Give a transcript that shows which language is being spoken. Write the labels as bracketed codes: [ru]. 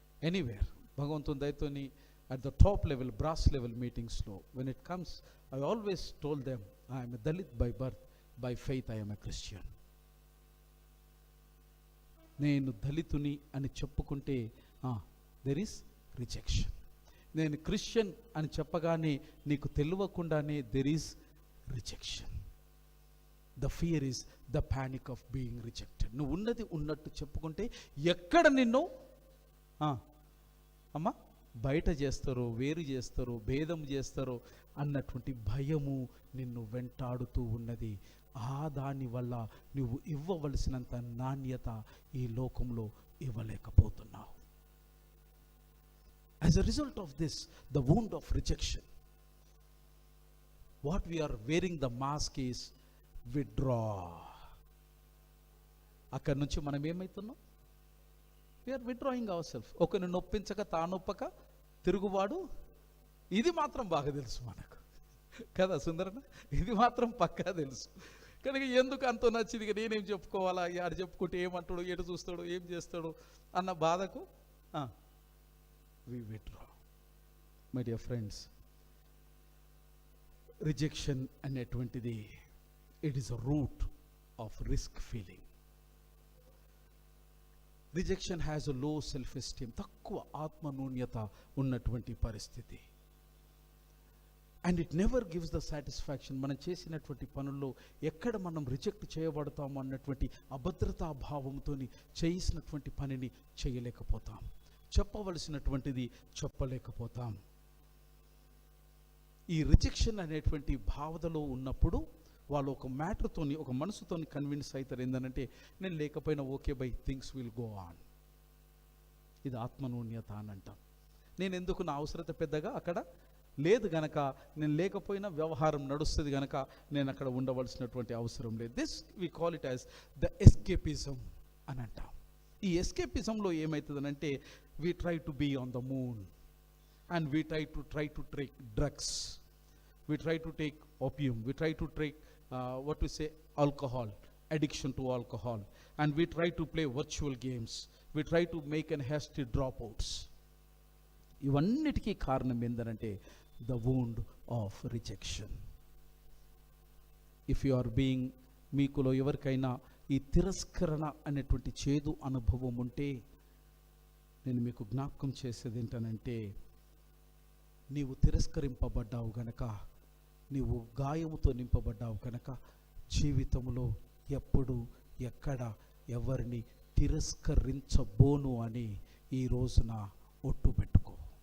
[en] anywhere [te] భగవంతుని దయతోని [en] at the top level, brass level meetings [te] లో [en] when it comes, I always told them I am a Dalit by birth, by faith I am a Christian. [te] నేను దళితుని అని చెప్పుకుంటే [en] there is rejection. [te] నేను Christian అని చెప్పగానే నీకు తెలియకుండానే [en] there is rejection. The fear is the panic of being rejected. [te] నువ్వు ఉన్నది ఉన్నట్టు చెప్పుకుంటే ఎక్కడ నిన్ను అమ్మా బయట చేస్తారో, వేరు చేస్తారో, భేదం చేస్తారో అన్నటువంటి భయము నిన్ను వెంటాడుతూ ఉన్నది. దాని వల్ల నువ్వు ఇవ్వవలసినంత నాణ్యత ఈ లోకంలో ఇవ్వలేకపోతున్నావు. [en] As a result of this, the wound of rejection, what we are wearing the mask is withdraw. [te] అక్కడి నుంచి మనం ఏమవుతున్నాం? [en] We are withdrawing ourselves. [te] ఒకరిని నొప్పించక తానొప్పక తిరుగువాడు. ఇది మాత్రం బాగా తెలుసు మనకు కదా సుందరన్న, ఇది మాత్రం పక్కా తెలుసు. కనుక ఎందుకు అంత నచ్చింది, ఇక నేనేం చెప్పుకోవాలా, ఆడు చెప్పుకుంటే ఏమంటాడు, ఎటు చూస్తాడు, ఏం చేస్తాడు అన్న బాధకు [en] we withdraw. My dear friends, [te] rejection అనేటువంటిది [en] it is a root of risk feeling. Rejection has a low self esteem, [te] తక్కువ ఆత్మనూన్యత ఉన్నటువంటి పరిస్థితి. [en] And it never gives the satisfaction. [te] మనం చేసినటువంటి పనుల్లో ఎక్కడ మనం రిజెక్ట్ చేయబడతాము అన్నటువంటి అభద్రతా భావంతో చేసినటువంటి పనిని చేయలేకపోతాం, చెప్పవలసినటువంటిది చెప్పలేకపోతాం. ఈ రిజెక్షన్ అనేటువంటి భావనలో ఉన్నప్పుడు వాళ్ళు ఒక మ్యాటర్తోని, ఒక మనసుతోని కన్విన్స్ అవుతారు. ఏంటంటే నేను లేకపోయినా okay by, [en] Things will go on. [te] ఇది ఆత్మనూన్యత అని అంటాం. నేను ఎందుకు, నా అవసరత పెద్దగా అక్కడ లేదు గనక, నేను లేకపోయినా వ్యవహారం నడుస్తుంది గనక నేను అక్కడ ఉండవలసినటువంటి అవసరం లేదు. [en] this we call it as the escapism [te] అని అంటాం. ఈ ఎస్కేపిజంలో ఏమవుతుందనంటే [en] We try to be on the moon and we try to take drugs, we try to take opium, we try to take alcohol, addiction to alcohol, and we try to play virtual games, we try to make an hasty dropouts. [te] ఇవన్నిటికీ కారణం ఏంటంటే [en] the wound of rejection. if you are being, [te] మీకులో ఎవరికైనా ఈ తిరస్కరణ అనేటువంటి చేదు అనుభవం ఉంటే నేను మీకు జ్ఞాపకం చేసేది ఏంటనంటే, నీవు తిరస్కరింపబడ్డావు గనక, నీవు గాయముతో నింపబడ్డావు కనుక జీవితంలో ఎప్పుడు ఎక్కడ ఎవరిని తిరస్కరించబోను అని ఈ రోజున ఒట్టు పెట్టుకో.